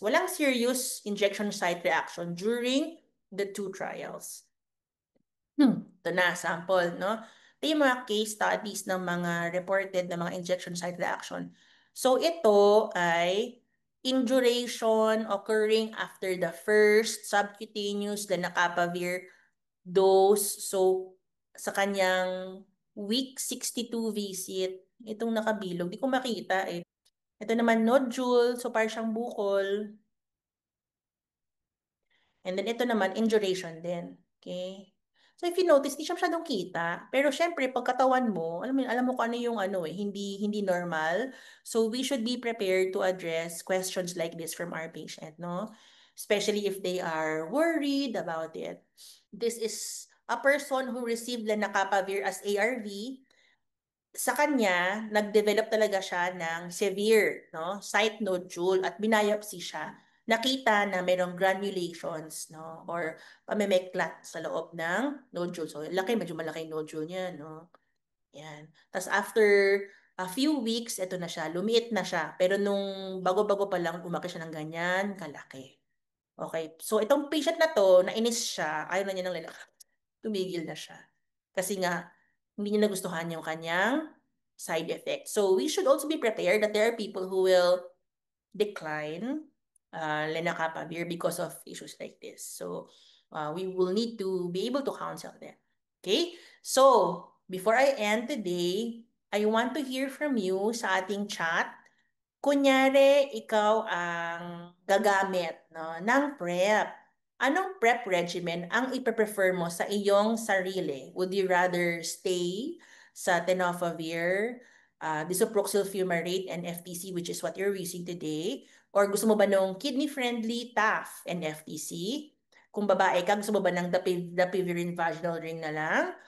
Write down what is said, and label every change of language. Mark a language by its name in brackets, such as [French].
[Filipino] Walang serious injection site reaction [English] during the 2 trials. [Filipino] Ito na, sample, no? Ito yung mga case studies ng mga reported na mga injection site reaction. [English] So, [Filipino] ito ay [English] induration occurring after the first subcutaneous lenacapavir dose. [Filipino] So, sa kanyang week 62 visit, itong nakabilog, di ko makita eh. Ito naman nodule, so parang siyang bukol. And then ito naman, induration din. [English] Okay? So if you notice, [Filipino] di siya masyadong kita. Pero syempre, pagkatawan mo, alam mo kung ano yung hindi normal. [English] So we should be prepared to address questions like this from our patient, no? Especially if they are worried about it. This is a person who received lenacapavir as ARV. [Filipino] Sa kanya, nag-develop talaga siya ng severe, no, site nodule at binayopsy siya. Nakita na mayroong granulations, no, or pamemeklat sa loob ng nodule. So, medyo malaki yung nodule niya, no. Yan. Tapos [English] after a few weeks, [Filipino] ito na siya, lumiit na siya. Pero nung bago-bago pa lang, umaki siya ng ganyan, kalaki. Okay. So, itong patient na to, nainis siya, ayaw na niya ng lalaki. Tumigil na siya. Kasi nga, hindi niya nagustuhan yung kanyang side effect. [English] So we should also be prepared that there are people who will decline lenacapavir because of issues like this. So we will need to be able to counsel them. Okay? So, before I end today, I want to hear from you [Filipino] sa ating chat. Kunyari, ikaw ang gagamit, no, ng PrEP. Anong PrEP regimen ang ipe-prefer mo sa iyong sarili? [English] Would you rather stay [Filipino] sa [English] tenofovir, disoproxil fumarate, and FTC, which is what you're using today? [Filipino] Or gusto mo ba nung [English] kidney-friendly TAF and FTC? [Filipino] Kung babae ka, gusto mo ba ng dapivirine vaginal ring na lang?